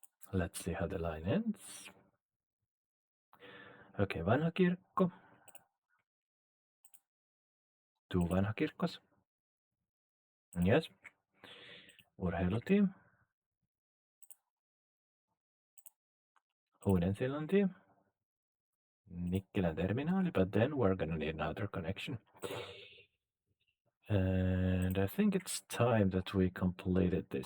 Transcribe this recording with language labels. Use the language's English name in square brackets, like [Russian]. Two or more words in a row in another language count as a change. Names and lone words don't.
[English] Let's see how the line ends. Okay, vanha kirkko. Two vanha kirkos. Yes. Urheiluteam. Uudensillantie. Nikkilän terminaali, but then we're gonna need another connection. And I think it's time that we completed this.